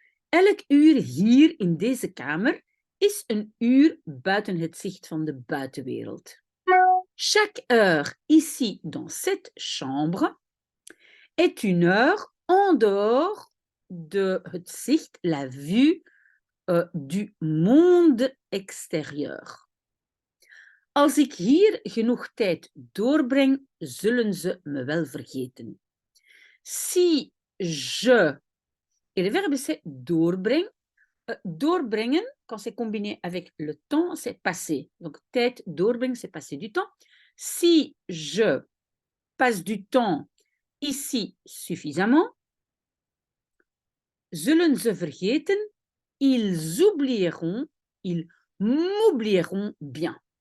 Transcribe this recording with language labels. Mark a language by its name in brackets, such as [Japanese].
[Dutch] Elk uur hier in deze kamer is een uur buiten het zicht van de buitenwereld. [French] Chaque heure ici dans cette chambre est une heure en dehors de [Dutch] het zicht, [French] la vue du monde extérieur. [Dutch] Als ik hier genoeg tijd doorbreng, zullen ze me wel vergeten. [French] Si je, et le verbe c'est doorbrengen. Doorbrengen, quand c'est combiné avec le temps, c'est passé. Donc, [Dutch] tijd doorbrengen, [French] c'est passer du temps. Si je passe du temps ici suffisamment, [Dutch] zullen ze vergeten, [French] ils m'oublieront bien.